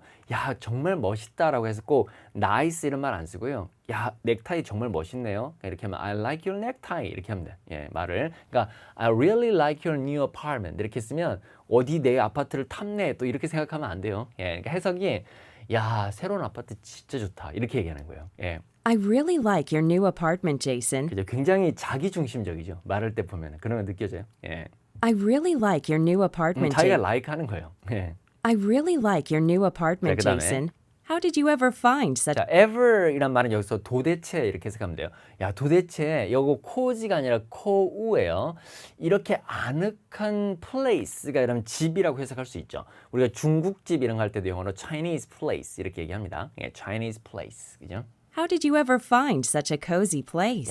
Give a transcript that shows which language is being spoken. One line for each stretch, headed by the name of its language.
Korean: 야 정말 멋있다라고 해서 꼭 nice 이런 말 안 쓰고요. 야 넥타이 정말 멋있네요. 이렇게 하면
English: I like your necktie
Korean: 이렇게 하면 돼. 예, 말을. 그러니까
English: I really like your new apartment
Korean: 이렇게 쓰면 어디 내 아파트를 탐내 또 이렇게 생각하면 안 돼요. 예, 그러니까 해석이 야 새로운 아파트 진짜 좋다 이렇게 얘기하는 거예요. 예.
English: I really like your new apartment, Jason.
Korean: 그죠? 굉장히 자기중심적이죠. 말할 때 보면 그런 거 느껴져요. 예.
English: I really like your new apartment,
Korean: 자기가
English: Jason.
Korean: like 하는 거예요. 예.
English: I really like your new apartment,
Korean: 자, 그다음에.
English: Jason. How did you ever find such
Korean: 자, ever 이란 말은 여기서 도대체 이렇게 해석하면 돼요. 야, 도대체 이거 코지가 아니라 코우예요. 이렇게 아늑한 place가 이러면 집이라고 해석할 수 있죠. 우리가 중국집 이런 거 할 때도 영어로 Chinese place 이렇게 얘기합니다. 예,
English: Chinese place.
Korean: 그죠?
English: How did you ever find such a cozy place?